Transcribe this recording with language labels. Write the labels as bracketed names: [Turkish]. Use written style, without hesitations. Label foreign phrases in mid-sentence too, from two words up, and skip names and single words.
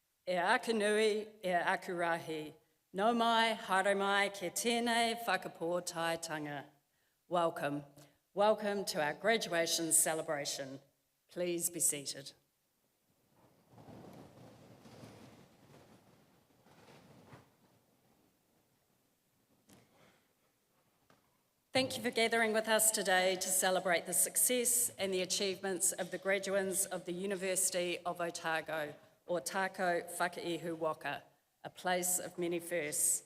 [Māori] e aku nui, e aku rahi. No mai, haere mai, ke tēnei whakapōtaitanga. [English] Welcome. Welcome to our graduation celebration. Please be seated. Thank you for gathering with us today to celebrate the success and the achievements of the graduates of the University of Otago, or Tākau Whakaihu Waka, a place of many firsts.